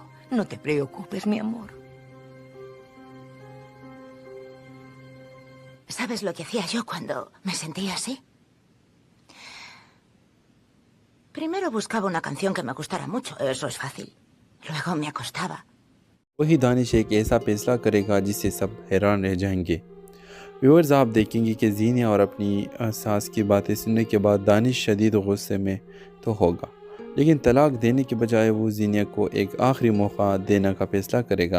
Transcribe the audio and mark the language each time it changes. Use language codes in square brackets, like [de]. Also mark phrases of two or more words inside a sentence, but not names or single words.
[es] No te preocupes, mi amor. ¿Sabes lo que hacía yo cuando me sentía así? Primero buscaba una canción que me gustara mucho, eso es fácil. Luego me acostaba. [ur] وہی دانش ایک ایسا فیصلہ کرے گا جس سے سب حیران رہ جائیں گے. ویورز، آپ دیکھیں گے کہ جینیا اور اپنی ساس کی باتیں سننے کے بعد دانش شدید غصے میں تو ہوگا، لیکن طلاق دینے کے بجائے وہ جینیا کو ایک آخری موقع دینے کا فیصلہ کرے گا.